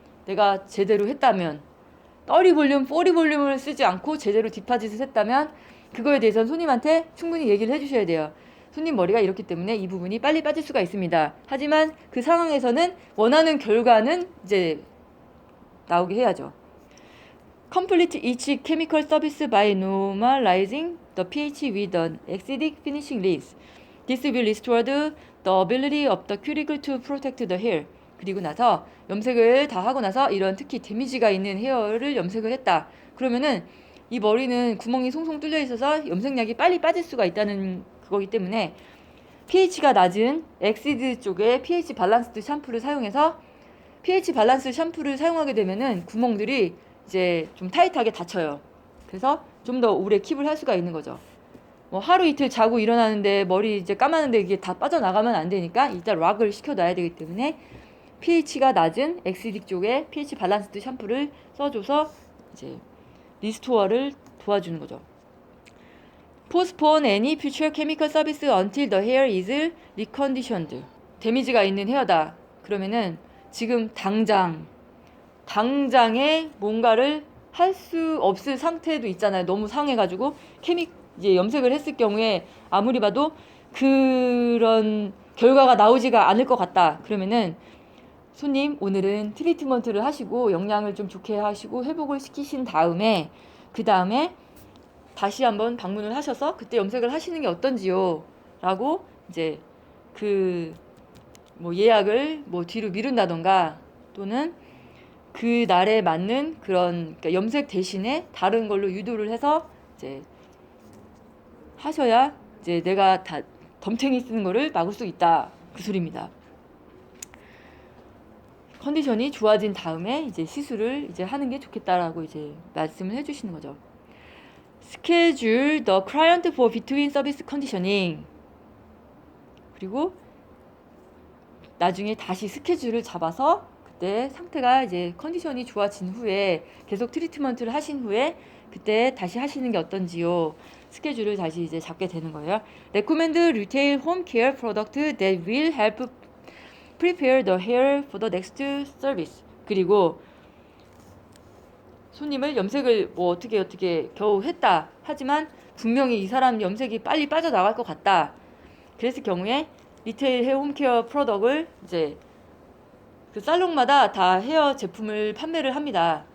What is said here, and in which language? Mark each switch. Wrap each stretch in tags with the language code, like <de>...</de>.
<ko>내가 제대로 했다면 떠리 볼륨, 뽀리 볼륨을 쓰지 않고 제대로 뒷파짓을 했다면 그거에 대해서는 손님한테 충분히 얘기를 해주셔야 돼요. 손님 머리가 이렇기 때문에 이 부분이 빨리 빠질 수가 있습니다. 하지만 그 상황에서는 원하는 결과는 이제 나오게 해야죠.</ko> <en>Complete each chemical service by normalizing the pH with an acidic finishing rinse. This will restore the ability of the cuticle to protect the hair.</en> <ko>그리고 나서 염색을 다 하고 나서 이런 특히 데미지가 있는 헤어를 염색을 했다. 그러면은 이 머리는 구멍이 송송 뚫려 있어서 염색약이 빨리 빠질 수가 있다는 그거기 때문에 pH가 낮은 엑시드 쪽에 pH 밸런스드 샴푸를 사용해서 pH 밸런스 샴푸를 사용하게 되면은 구멍들이 이제 좀 타이트하게 닫혀요. 그래서 좀 더 오래 킵을 할 수가 있는 거죠. 뭐 하루 이틀 자고 일어나는데 머리 이제 감았는데 이게 다 빠져나가면 안 되니까 일단 락을 시켜놔야 되기 때문에 pH가 낮은 엑시딕 쪽에 pH 밸런스드 샴푸를 써줘서 이제 리스토어를 도와주는 거죠.</ko> <en>Postpone any future chemical service until the hair is reconditioned.</en> <ko>데미지가 있는 헤어다. 그러면은 지금 당장에 뭔가를 할 수 없을 상태도 있잖아요. 너무 상해가지고 이제 염색을 했을 경우에 아무리 봐도 그런 결과가 나오지가 않을 것 같다. 그러면은 손님 오늘은 트리트먼트를 하시고 영양을 좀 좋게 하시고 회복을 시키신 다음에 그 다음에 다시 한번 방문을 하셔서 그때 염색을 하시는 게 어떤지요? 라고 이제 그 뭐 예약을 뭐 뒤로 미룬다던가 또는 그 날에 맞는 그런 그러니까 염색 대신에 다른 걸로 유도를 해서 이제 하셔야 이제 내가 다 덤탱이 쓰는 거를 막을 수 있다. 그 소리입니다. 컨디션이 좋아진 다음에 이제 시술을 이제 하는 게 좋겠다라고 이제 말씀을 해주시는 거죠.</ko> <en>Schedule the client for between service conditioning.</en> <ko>그리고 나중에 다시 스케줄을 잡아서 그때 상태가 이제 컨디션이 좋아진 후에 계속 트리트먼트를 하신 후에 그때 다시 하시는 게 어떤지요. 스케줄을 다시 이제 잡게 되는 거예요.</ko> <en>Recommend retail home care product that will help prepare the hair for the next service.</en> <ko>그리고 손님을 염색을 뭐 어떻게 겨우 했다. 하지만 분명히 이 사람 염색이 빨리 빠져나갈 것 같다. 그랬을 경우에 리테일 헤어 홈케어 프로덕트를 이제 그 살롱마다 다 헤어 제품을 판매를 합니다.</ko>